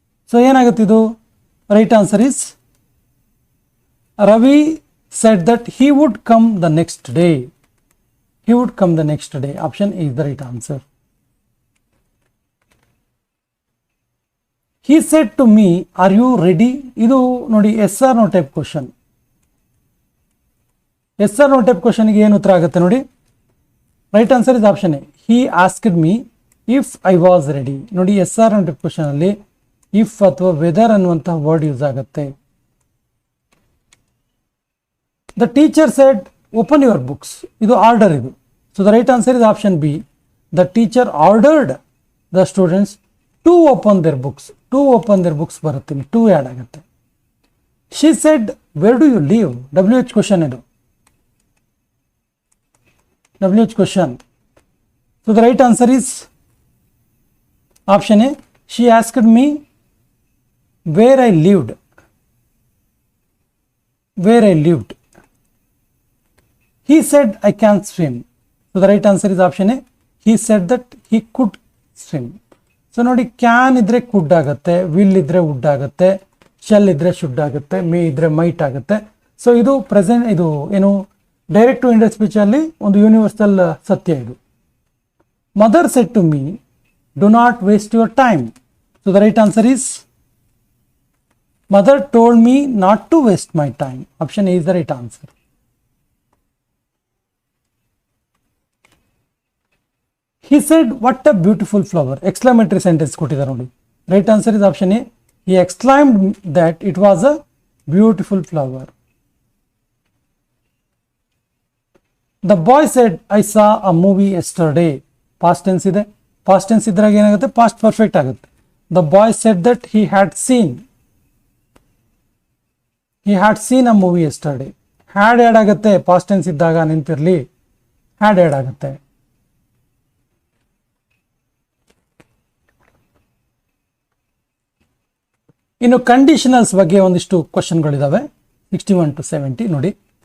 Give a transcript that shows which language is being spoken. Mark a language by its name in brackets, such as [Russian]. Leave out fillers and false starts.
[Kannada] So ಏನಾಗುತ್ತೆ ಇದು, [English] Right answer is Ravi said that he would come the next day. He would come the next day. Option A is the right answer. He said to me, are you ready? ಇದು ನೋಡಿ yes or no type question. [Kannada] S R no type ಕ್ವಶನ್ಗೆ ಏನು ಉತ್ತರ ಆಗುತ್ತೆ ನೋಡಿ. [English] Right answer is option A. He asked me if I was ready. [Kannada] ನೋಡಿ S R no type question ಅಲ್ಲಿ if ಅಥವಾ ವೆದರ್ ಅನ್ನುವಂತಹ ವರ್ಡ್ ಯೂಸ್ ಆಗುತ್ತೆ. [English] The teacher said open your books. [Kannada] ಇದು ಆರ್ಡರ್ ಇದು. [English] So the right answer is option B. The teacher ordered the students to open their books. To open their books ಬರುತ್ತೆ, to add ಆಗುತ್ತೆ. She said where do you live? WH question ಇದು. WH question. So the right answer is option A. She asked me where I lived. Where I lived. He said I can't swim. So the right answer is option A. He said that he could swim. [Kannada] So ನೋಡಿ, can ಇದ್ರೆ ಕುಡ್ ಆಗುತ್ತೆ, will ಇದ್ರೆ wood ಆಗುತ್ತೆ, shell ಇದ್ರೆ should ಆಗುತ್ತೆ, ಮೇ ಇದ್ರೆ mite ಆಗುತ್ತೆ. So ಇದು ಪ್ರೆಸೆಂಟ್, ಇದು ಏನು ಡೈರೆಕ್ಟ್ ಟು ಇಂಡೈರೆಕ್ಟ್ ಸ್ಪೀಚ್ ಅಲ್ಲಿ ಒಂದು ಯೂನಿವರ್ಸಲ್ ಸತ್ಯ ಇದು. [English] Mother said to me do not waste your time. So the right answer is mother told me not to waste my time. Option A is the right answer. He said what a beautiful flower. [Kannada] Exclamatory sentence ಕೊಟ್ಟಿದ್ದಾರೆ ನೋಡಿ. [English] Right answer is option A. He exclaimed that it was a beautiful flower. The boy said I saw a movie yesterday. Past tense ಇದೆ. Past tense [Kannada] ಇದ್ರಾಗ ಏನಾಗುತ್ತೆ, [English] past perfect ಆಗುತ್ತೆ. The boy said that he had seen a movie yesterday. [Kannada] Had add ಆಗುತ್ತೆ, past tense ಇದ್ದಾಗ ನಿಂತಿರಲಿ, had add ಆಗುತ್ತೆ. ಇನ್ನು ಕಂಡೀಷನಲ್ಸ್ ಬಗ್ಗೆ ಒಂದಿಷ್ಟು ಕ್ವಶನ್ಗಳಿದಾವೆ, 61 to 70 ನೋಡಿ.